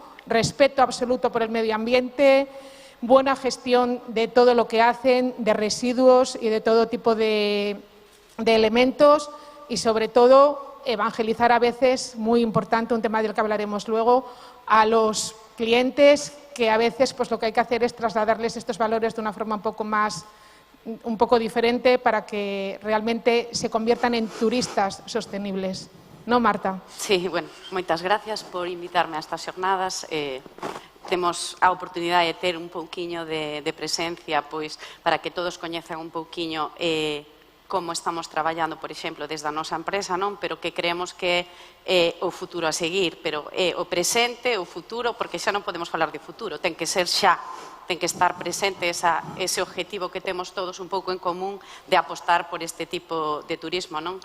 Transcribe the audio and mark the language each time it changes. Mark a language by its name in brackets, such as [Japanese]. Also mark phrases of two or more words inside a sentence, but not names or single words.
[Spanish] Respeto absoluto por el medio ambiente, buena gestión de todo lo que hacen, de residuos y de todo tipo de elementos y sobre todo evangelizar a veces, muy importante, un tema del que hablaremos luego, a los clientes que a veces pues, lo que hay que hacer es trasladarles estos valores de una forma un poco diferente para que realmente se conviertan en turistas sostenibles. ¿No, Marta? [Galician] Sí, bueno, moitas gracias por invitarme a estas xornadas. Temos a oportunidade de ter un pouquiño de presencia pois, para que todos coñezan un pouquiño como estamos traballando, por exemplo, desde a nosa empresa, non? Pero que creemos que é o futuro a seguir, pero é o presente, o futuro, porque xa non podemos falar de futuro, ten que ser xa, ten que estar presente ese objetivo que temos todos un pouco en común de apostar por este tipo de turismo, non?